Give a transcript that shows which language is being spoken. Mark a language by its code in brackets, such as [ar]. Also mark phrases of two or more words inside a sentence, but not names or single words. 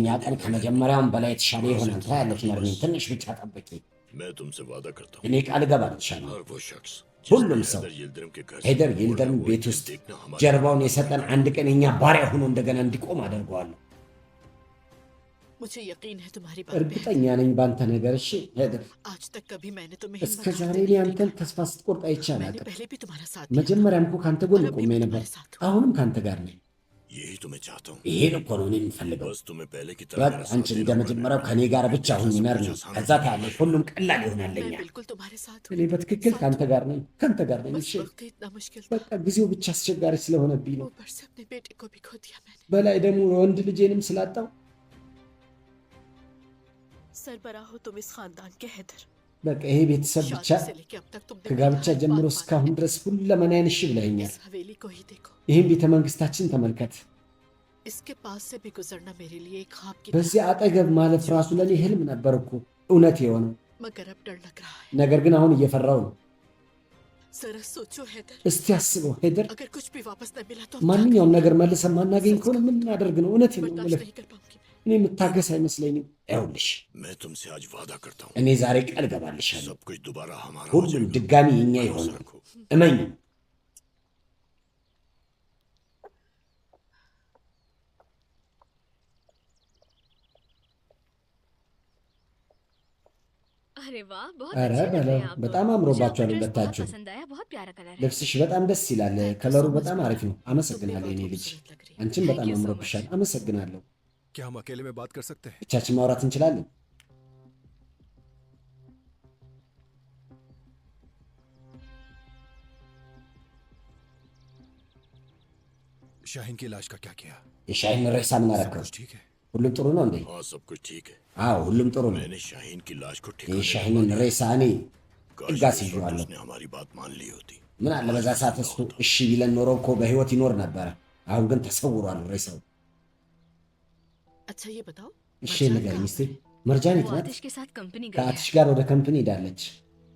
[hi] होंगे, [am] ቀን [hi] देखो। [am] ከመጀመሪያውም በላይ የተሻለ ይሆናል። ታያለች ነርሚን፣ ትንሽ ብቻ ጠብቂ። [hi] मैं तुमसे वादा करता हूँ [am] እኔ ቃል እገባልሻለሁ። [hi] और वो शख्स [am] ሁሉም [hi] जिसने [am] ሰው [hi] हैदर यिल्दिrim के घर से [am] ሄደር [hi] बोला, [am] ይልደርም [hi] वो [am] ቤት [hi] एक [am] ውስጥ [hi] देखना हमारा [am] ጀርባውን የሰጠን አንድ ቀን የኛ ባሪያ ሆኖ እንደገና እንዲቆም አደርገዋለሁ። [hi] मुझे यकीन है तुम्हारी बात पे [am] እርግጠኛ ነኝ ባንተ ነገር። እሺ ሄደር፣ [hi] आज तक कभी मैंने तुम्हें [am] እስከ [hi] हिम्मत [am] ዛሬ [hi] हारते [am] እኔ [hi] नहीं [am] አንተን [hi] देखा। [am] ተስፋ ስትቆርጥ አይቼ [hi] मैंने [am] አላውቅም። [hi] पहले भी तुम्हारा साथ दिया [am] መጀመሪያም እኮ ካንተ ጎን [hi] और अब भी [am] ቆሜ [hi] मैं [am] ነበር፣ [hi] तुम्हारे साथ हूँ। [am] አሁንም ካንተ ጋር ነኝ። [hi] यही तुम्हें चाहता हूँ [am] ይሄን እኮ ነው እኔ የምፈልገው። [hi] बस तुम्हें पहले की तरह [am] በቃ [hi] मेरा [am] አንቺ [hi] साथ [am] እንደ [hi] देना [am] መጀመሪያው [hi] पड़ेगा। [am] ከኔ ጋር ብቻ ሁኝ ነርሚን። ከዛ ታያለሽ ሁሉም ቀላል ይሆናል [hi] मैं [am] ለኛ። [hi] बिल्कुल तुम्हारे साथ [am] እኔ [hi] हूँ [am] በትክክል ካንተ ጋር ነኝ፣ ካንተ ጋር ነኝ። [hi] बस [am] እሺ [hi] वक्त ही इतना मुश्किल था [am] በቃ ጊዜው ብቻ አስቸጋሪ ስለሆነብኝ ነው። [hi] ऊपर से अपने बेटे को भी खो दिया मैंने [am] በላይ ደግሞ ወንድ ልጄንም ስላጣው [hi] सरबराह हो तुम इस खानदान के हैदर [am] በቃ ይሄ ቤተሰብ ብቻ [hi] शादी से लेके अब तक तुमने [am] ከጋብቻ [hi] मेरी हर [am] ጀምሮ [hi] बात [am] እስካሁን [hi] मानी [am] ድረस ሁለመናዬን እሺ ብለኸኛል። [hi] इस हवेली को ही देखो [am] ይህን ቤተ መንግስታችን ተመልከት። [hi] इसके पास से भी गुजरना मेरे लिए एक ख्वाब की [am] በዚህ አጠገብ ማለፍ ራሱ ለእኔ ህልም ነበር እኮ እውነት የሆነው። [hi] मगर अब डर लग रहा है [am] ነገር ግን አሁን እየፈራው ነው። [hi] जरा सोचो हैदर [am] እስቲ አስበው ሄደር፣ [hi] अगर कुछ भी वापस न मिला तो हम क्या [am] ማንኛውም ነገር መልሰን ማናገኝ ከሆነ ምን እናደርግ ነው? እውነቴን ነው [hi] बर्दाश्त [am] የምልህ፣ [hi] नहीं कर पाऊंगी [am] እኔ የምታገስ አይመስለኝም። ይኸውልሽ [hi] मैं तुमसे आज वादा करता हूँ [am] እኔ ዛሬ ቃል እገባልሻለሁ፣ [hi] सब कुछ दोबारा हमारा हो [am] ሁሉም [hi] जाएगा। [am] ድጋሚ የኛ [hi] भरोसा [am] ይሆናል። [hi] रखो। [am] እመኝ። [hi] अरे वाह बहुत [am] ኧረ [hi] अच्छे लग रहे [am] በለው [hi] हैं आप [am] በጣም [hi] दोनों। मुझे [am] አምሮባቸዋል [hi] आपका ड्रेस बहुत [am] ሁለታችሁ። [hi] पसंद आया बहुत प्यारा कलर है [am] ልብስሽ በጣም ደስ ይላል፣ ከለሩ በጣም አሪፍ ነው። አመሰግናለሁ የኔ ልጅ፣ አንቺም በጣም [en] Thank you so [am] አምሮብሻል። አመሰግናለሁ። [hi] क्या हम अकेले में बात कर सकते हैं? [am] ብቻችን ማውራት እንችላለን? [hi] शाहीन की लाश का क्या किया? [am] የሻሂን ሬሳ ምን አደረከው? [hi] कुछ ठीक है? [am] ሁሉም ጥሩ ነው እንዴ? [hi] हाँ सब कुछ ठीक है [am] አዎ ሁሉም ጥሩ ነው። [hi] मैंने शाहीन की लाश को ठिकाने [am] የሻሂንን ሬሳ እኔ [hi] काश [am] ጥጋ [hi] उस वक्त [am] ሲይዋለሁ። [hi] उसने हमारी बात मान ली होती [am] ምን አለ በዛ ሰዓት እሱ እሺ ቢለን ኖሮ እኮ በህይወት ይኖር ነበረ። አሁን ግን ተሰውሯል ሬሳው። [hi] अच्छा ये बताओ [am] እሺ [hi] मरजान [am] ንገሪኝ [hi] कहाँ [am] እስቲ፣ [hi] है? [am] መርጃን የት [hi] वो [am] ናት? [hi] आतिश के साथ कंपनी गई है [am] ከአትሽ ጋር ወደ ከምፕኒ ሄዳለች።